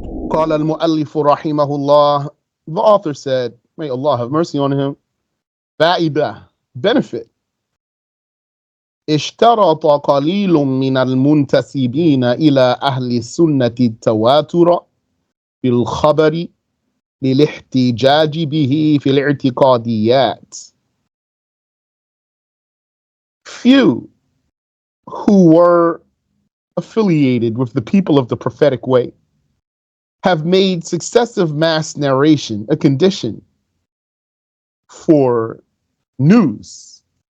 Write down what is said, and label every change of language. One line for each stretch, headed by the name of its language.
Arabic: قال المؤلف رحمه الله,
English: the author said, may Allah have mercy on him,
Arabic: فائدة,
English: benefit.
Arabic: اشترط قليل من المنتسبين إلى أهل السنة التواتر في الخبر للاحتجاج به في الاعتقاديات.
English: Few who were affiliated with the people of the prophetic way have made successive mass narration a condition for news